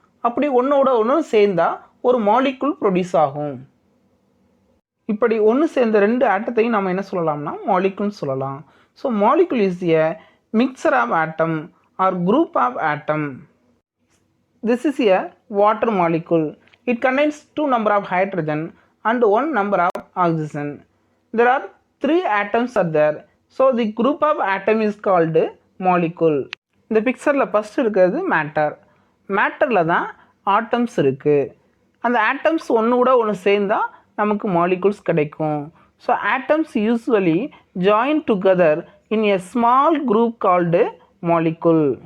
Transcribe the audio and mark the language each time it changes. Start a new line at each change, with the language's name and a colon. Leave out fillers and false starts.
Tamil: அப்படி ஒன்றோட ஒன்று சேர்ந்தால் ஒரு மாலிகுல் ப்ரொடியூஸ் ஆகும். இப்படி ஒன்று சேர்ந்த 2 ஆட்டத்தையும் நம்ம என்ன சொல்லலாம்னா மாலிகுல்னு சொல்லலாம்.
English: So molecule is a mixture of atom or group of atom. This is a water molecule. It contains 2 number of hydrogen and 1 number of oxygen. There are 3 atoms are there. So the group of atom is called molecule.
Tamil: இந்த பிக்சரில் first இருக்கிறது matter. மேட்டரில் தான் atoms இருக்குது. அந்த atoms ஒன்று கூட ஒன்று சேர்ந்தால் நமக்கு மாலிகுல்ஸ் கிடைக்கும்.
English: So atoms usually join together in a small group called molecule.